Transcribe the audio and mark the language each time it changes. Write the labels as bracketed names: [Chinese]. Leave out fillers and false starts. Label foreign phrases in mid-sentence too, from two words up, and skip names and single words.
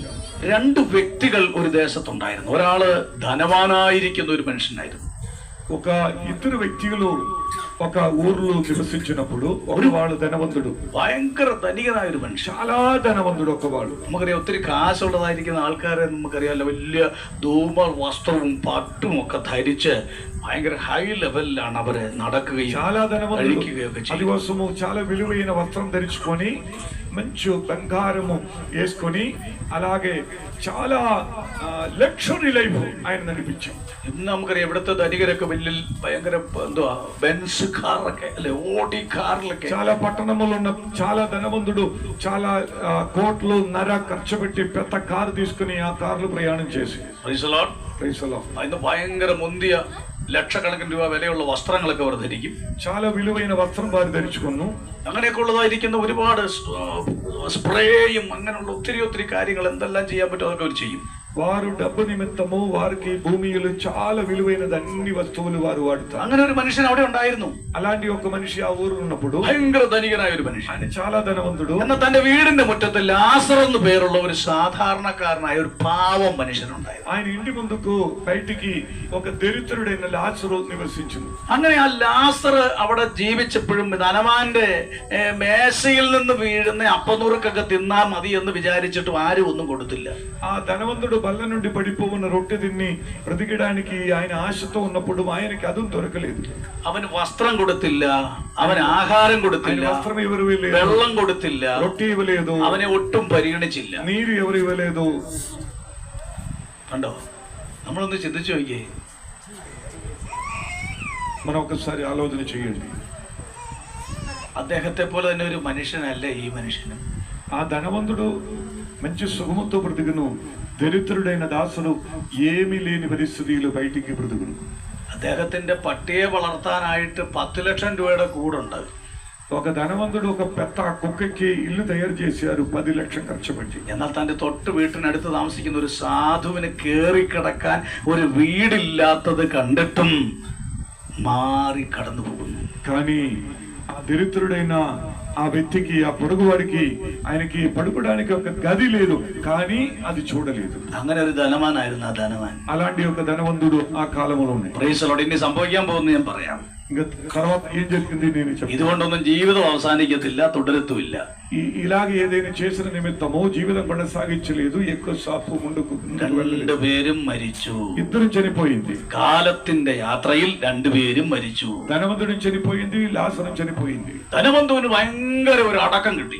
[Malayalam] രണ്ട് വ്യക്തികൾ ഒരു ദേശത്തുണ്ടായിരുന്നു. ഒരാള് ധനവാനായിരിക്കുന്ന ഒരു മനുഷ്യനായിരുന്നു. [Telugu] ఒక ఇద్దరు వ్యక్తులు ఒక ఊర్లో నివసించినప్పుడు ఒకవాడు ధనవంతుడు, [Malayalam] ഭയങ്കര ധനികനായ ഒരു മനുഷ്യൻ, [Telugu] చాలా ధనవంతుడు. ఒకవాడు [Malayalam] നമുക്കറിയാം, ഒത്തിരി കാശുള്ളതായിരിക്കുന്ന ആൾക്കാരെ നമുക്കറിയാമല്ലോ, വലിയ ധൂമ വസ്ത്രവും പട്ടും ഒക്കെ ധരിച്ച് ഭയങ്കര ഹൈ ലെവലിലാണ് അവര് നടക്കുകയും [Telugu] చాలా ధనవంతుడు. [Malayalam] കഴിക്കുകയൊക്കെ ചെയ്യും. [Telugu] అందుకోసము చాలా విలువైన వస్త్రం ధరించుకొని మంచి బంగారము వేసుకొని అలాగే చాలా [English] luxury life [Telugu] ఆయన నడిపించాం. [Malayalam] ഇന്ന് നമുക്കറിയാം, ഇവിടുത്തെ ധനികരൊക്കെ വലിയ ഭയങ്കര എന്തുവാ ബെൻസ് കാറൊക്കെ അല്ലെ, ഓടി കാറിലൊക്കെ. [Telugu] చాలా పట్టణంలో ఉన్న చాలా ధనవంతుడు చాలా కోట్లు నర ఖర్చు పెట్టి పెద్ద కారు తీసుకుని ఆ కార్లు ప్రయాణం చేసి [Malayalam] ഇന്ന് ഭയങ്കര മുന്തിയ ലക്ഷക്കണക്കിന് രൂപ വിലയുള്ള വസ്ത്രങ്ങളൊക്കെ അവർ ധരിക്കും. [Telugu] చాలా విలువైన వస్త్రం వారు ధరించుకుന്നു. [Malayalam] അങ്ങനെയൊക്കെ ഉള്ളതായിരിക്കുന്ന ഒരുപാട് സ്പ്രേയും അങ്ങനെയുള്ള ഒത്തിരി ഒത്തിരി കാര്യങ്ങൾ എന്തെല്ലാം ചെയ്യാൻ പറ്റും അതൊക്കെ അവർ ചെയ്യും. [Telugu] వారు డబ్బు నిమిత్తము వారికి భూమిలో చాలా విలువైనది అన్ని వస్తువులు వారు వాడుతారు. [Malayalam] അങ്ങനെ ഒരു മനുഷ്യൻ അവിടെ ഉണ്ടായിരുന്നു. [Telugu] అలాంటి ఒక మనిషి ఆ ఊరు ఉన్నప్పుడు [Malayalam] ഭയങ്കര ധനികനായ ഒരു മനുഷ്യൻ, [Telugu] ఆయన చాలా ధనవంతుడు. [Malayalam] എന്നാൽ തന്റെ വീടിന്റെ മുറ്റത്ത് ലാസർ എന്ന് പേരുള്ള ഒരു സാധാരണക്കാരനായ ഒരു പാവം മനുഷ്യനുണ്ടായിരുന്നു. [Telugu] ఆయన ఇంటి ముందుకు బయటికి ఒక దరిద్రుడైన లాజరు నివసించును. [Malayalam] അങ്ങനെ ആ ലാസർ അവിടെ ജീവിച്ചപ്പോഴും ധനവാന്റെ മേശയിൽ നിന്ന് വീഴുന്ന അപ്പനുറുക്കൊക്കെ തിന്നാ മതി എന്ന് വിചാരിച്ചിട്ടും ആരും ഒന്നും കൊടുത്തില്ല. [Telugu] ఆ ధనవంతుడు బల్ల నుండి పడిపోవున్న రొట్టె తిని బ్రతికడానికి ఆయన ఆశతో ఉన్నప్పుడు ఆయనకి అది దొరకలేదు. [Malayalam] അവന് വസ്ത്രം കൊടുത്തില്ല, അവന് ആഹാരം കൊടുത്തില്ല, [Telugu] వస్త్రం ఎవరు ఇవ్వలేదు, [Malayalam] വെള്ളം കൊടുത്തില്ല, [Telugu] రొట్టె ఇవ్వలేదు, [Malayalam] അവനെ ഒട്ടും പരിഗണിച്ചില്ല. [Telugu] నీరు ఎవరు ఇవ్వలేదు. [Malayalam] കണ്ടോ? നമ്മളൊന്ന് ചിന്തിച്ചു നോക്കിയേ. [Telugu] మనం ఒకసారి ఆలోచన చేయండి. [Malayalam] അദ്ദേഹത്തെ പോലെ തന്നെ ഒരു മനുഷ്യനല്ല ഈ മനുഷ്യനും. [Telugu] ఆ ధనవంతుడు మంచి సుఖముతో బ్రతుకును, దరిద్రుడైన దాసుడు ఏమీ లేని పరిస్థితిలో బయటికి బ్రతుకును. [Malayalam] അദ്ദേഹത്തിന്റെ പട്ടിയെ വളർത്താനായിട്ട് 10 ലക്ഷം രൂപയുടെ കൂടുണ്ട്. [Telugu] ఒక ధనవంతుడు ఒక పెద్ద కుక్కకి ఇల్లు తయారు చేశారు, 10 లక్షలు ఖర్చు పెట్టి. [Malayalam] എന്നാൽ തന്റെ തൊട്ട് വീട്ടിനടുത്ത് താമസിക്കുന്ന ഒരു സാധുവിന് കേറി കിടക്കാൻ ഒരു വീടില്ലാത്തത് കണ്ടിട്ടും മാറി കടന്നു പോകുന്നു. [Telugu] కానీ ఆ దరిద్రుడైన ఆ వ్యక్తికి, ఆ పొరుగువాడికి, ఆయనకి పడుకోవడానికి ఒక గది లేదు, కానీ అది చూడలేదు. [Malayalam] അങ്ങനെ ഒരു ധനവാനായിരുന്നു ആ ധനവാൻ. [Telugu] అలాంటి ఒక ధనవంతుడు ఆ కాలంలో ఉన్నాయి. [English] Praise the Lord. [Malayalam] ഇനി സംഭവിക്കാൻ പോകുന്നത് ഞാൻ പറയാം. [Telugu] ఇంకా తర్వాత ఏం జరిగింది నేను చెప్తాను. [Malayalam] ഇതുകൊണ്ടൊന്നും ജീവിതം അവസാനിക്കത്തില്ല, തുടരത്തുമില്ല. [Telugu] ఇలాగ ఏదైనా చేసిన నిమిత్తమో జీవితం కొనసాగించలేదు, ఎక్కువ సాపు ముందుకు [Malayalam] രണ്ടുപേരും മരിച്ചു. [Telugu] ఇద్దరు చనిపోయింది. [Malayalam] കാലത്തിന്റെ യാത്രയിൽ രണ്ടുപേരും മരിച്ചു. [Telugu] ధనవంతుడు చనిపోయింది, లాజరు చనిపోయింది. [Malayalam] ധനവന്തുവിന് ഭയങ്കര ഒരു അടക്കം കിട്ടി.